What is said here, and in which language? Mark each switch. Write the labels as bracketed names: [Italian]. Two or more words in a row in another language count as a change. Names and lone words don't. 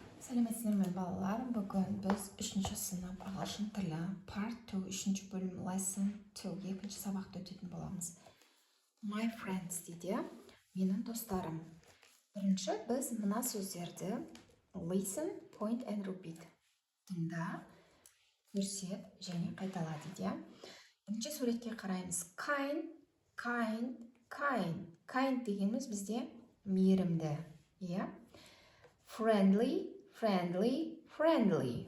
[Kazakh] Сәлеметсіздер ме балалар? Бүгін біз 3-ші сынып ағылшын тілі Part 2 3-ші бөлім Lesson 2 2-ші сабақты өтетін боламыз. [English] My friends [Kazakh] дейді, менің достарым. Бірінші біз мына сөздерді [English] listen, point and repeat. [Kazakh] Тыңда, көрсет және қайтала дейді. Бірінші суретке қараймыз. Kind, kind, kind. Kind дегеніміз бізде мейірімді. [English] Friendly, friendly, friendly.